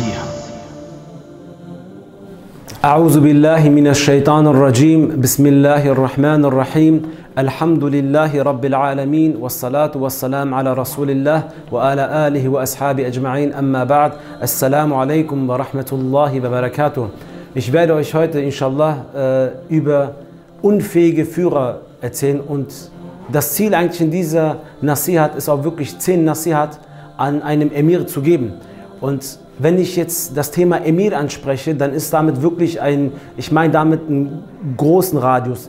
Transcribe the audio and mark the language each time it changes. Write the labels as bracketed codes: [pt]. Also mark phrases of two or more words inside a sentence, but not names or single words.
[ar] أعوذ بالله من الشيطان الرجيم. بسم الله الرحمن الرحيم. الحمد لله رب العالمين والصلاة والسلام على رسول الله وعلى آله وأصحابه أجمعين. أما بعد. السلام عليكم ورحمة الله وبركاته. [de] Ich werde euch heute inshallah über unfähige Führer erzählen, und das Ziel eigentlich in dieser Nasihat ist auch wirklich 10 Nasihat an einem Emir zu geben. Und wenn ich jetzt das Thema Emir anspreche, dann ist damit wirklich ich meine damit einen großen Radius.